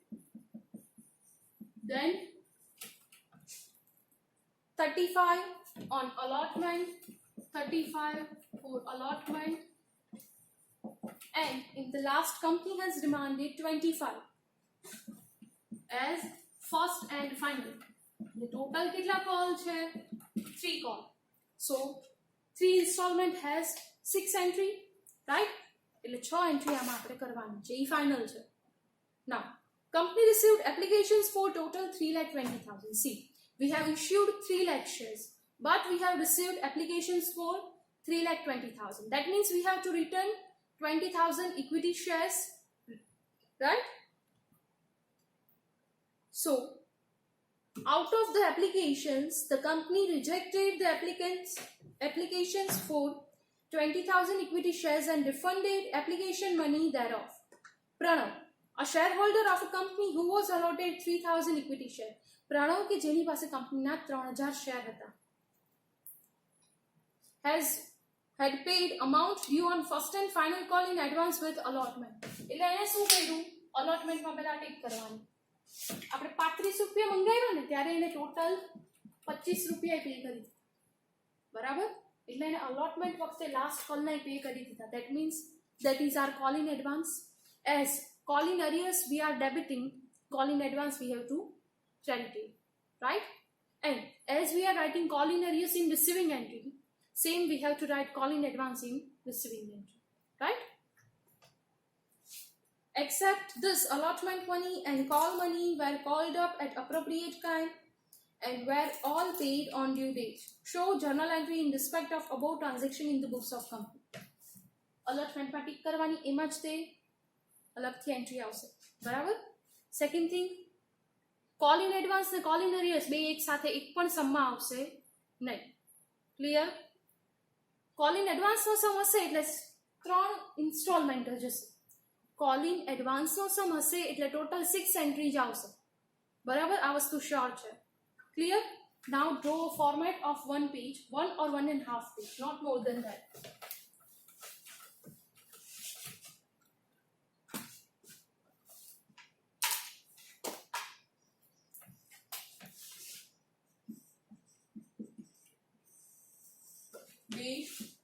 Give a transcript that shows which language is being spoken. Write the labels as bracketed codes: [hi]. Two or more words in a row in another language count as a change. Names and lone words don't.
[en] Then 35 on allotment, 35 for allotment, and in the last company has demanded 25 as first and final. The total kitla call છે? 3 call. So 3 installment has 6 entry, right? [gu] એટલે 6 entry આમાં આપણે કરવાની છે, ઈ final છે. [en] Now company received applications for total 3,20,000. See, we have issued 3 lakh shares, but we have received applications for 3,20,000. That means we have to return 20,000 equity shares, right? So out of the applications, the company rejected the applications for 20,000 equity shares and refunded application money thereof. Pranav, a shareholder of a company who was allotted 3,000 equity share. [gu] Pranav કે જેની પાસે કંપનીના 3,000 શેર હતા, [en] had paid amount due on first and final call in advance with allotment. [gu] એટલે એને શું કર્યું? allotmentમાં પહેલા ટિક કરવાની. આપણે 35 રૂપિયા મંગાવ્યા ને ત્યારે એને ટોટલ 25 રૂપિયા પે કરી. બરાબર, એટલે એને allotment વખતે [en] last call [gu] ના pay કરી દીધા. [en] That means that is our call in advance. As call in arrears we are debiting, call in advance we have to credit it, right? And as we are writing call in arrears in receiving entry, same we have to write call in advance in receiving entry, right? Except this, allotment money and call money were called up at appropriate time and were all paid on due date. Show journal entry in respect of above transaction in the books of company. [gu] Allotment માં ટિક કરવાની, એમાં જ તે અલગથી એન્ટ્રી આવશે. બરાબર. [en] Second thing, call in advance [gu] ને [en] call in arrears [gu] બે એક સાથે એક પણ સમમાં આવશે નહીં. ક્લિયર? [en] call in advance [gu] સમ હશે એટલે 3 ઇન્સ્ટોલમેન્ટ જ હશે. [en] call in advance [gu] સમ હશે એટલે ટોટલ 6 એન્ટ્રી જ આવશે. બરાબર, આ વસ્તુ શ્યોર છે. [en] Clear? Now draw a format of 1 page, 1 or 1.5 page, not more than that. Date,